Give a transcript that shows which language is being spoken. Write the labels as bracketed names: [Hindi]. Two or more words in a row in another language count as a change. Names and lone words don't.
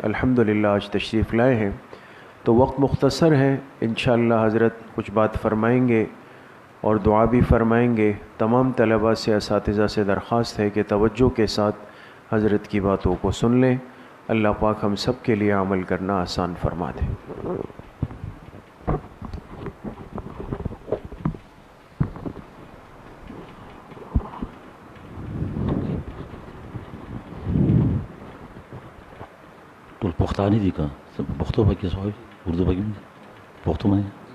[Urdu] الحمدللہ آج تشریف لائے ہیں، تو وقت مختصر ہے، انشاءاللہ حضرت کچھ بات فرمائیں گے اور دعا بھی فرمائیں گے۔ تمام طلباء سے، اساتذہ سے درخواست ہے کہ توجہ کے ساتھ حضرت کی باتوں کو سن لیں۔ اللہ پاک ہم سب کے لیے عمل کرنا آسان فرما دے۔ [Pashto] ټول پښتانه دي که پښتو پکې سوای اردو پکې پښتو باندې